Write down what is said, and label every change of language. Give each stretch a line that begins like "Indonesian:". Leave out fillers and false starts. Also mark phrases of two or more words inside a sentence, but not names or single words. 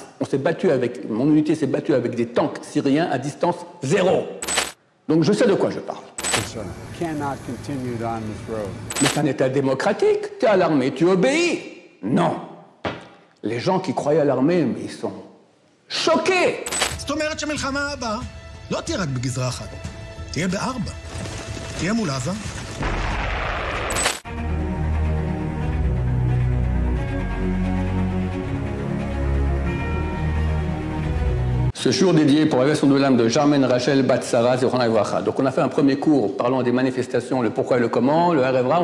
French: On s'est battu avec, mon unité s'est battue avec des tanks syriens à distance 0. Donc je sais de quoi je parle. Mais c'est un État démocratique. Tu es à l'armée, tu obéis. Non. Les gens qui croyaient à l'armée, mais ils sont choqués.
Hebrew: זאת אומרת שהמלחמה הבאה לא תהיה רק בגזרה אחת, תהיה בארבע, תהיה מול עזה.
French: Ce jour dédié pour l'élévation de l'âme de Germaine Rachel Bat-Sarah
Hebrew: זכרונה לברכה.
French: Donc on a fait un premier cours parlant des manifestations, le pourquoi et le comment, le
Hebrew: ערב רב.